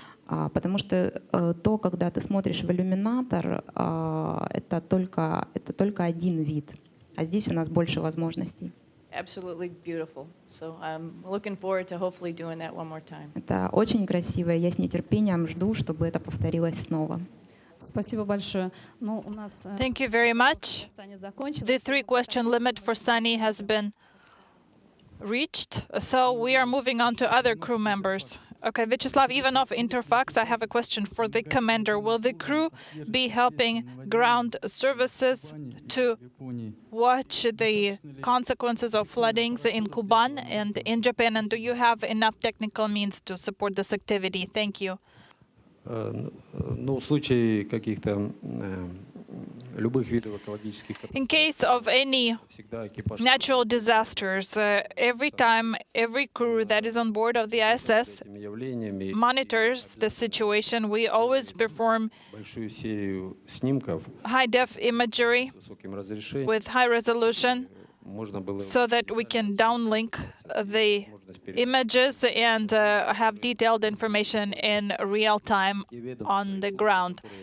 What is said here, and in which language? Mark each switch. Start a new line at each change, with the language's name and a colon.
Russian: Потому что когда ты смотришь в иллюминатор, это только один вид. А здесь у нас больше возможностей.
English: Absolutely beautiful. So I'm looking forward to hopefully doing that one more time.
Russian: Это очень красиво, и я с нетерпением жду, чтобы это повторилось снова. Спасибо большое.
English: Thank you very much. The 3-question limit for Sunny has been reached, so we are moving on to other crew members. Okay, Vyacheslav Ivanov, Interfax, I have a question for the commander. Will the crew be helping ground services to watch the consequences of floodings in Kuban and in Japan? And do you have enough technical means to support this activity? Thank you.
Russian: Ну, в случае каких-то любых видов экологических
English: In case of any natural disasters, every time, every crew that is on board of the ISS monitors the situation. We always perform
Russian: большую серию снимков
English: high-def imagery with high resolution so that we can downlink the images and have detailed information in real time on the ground.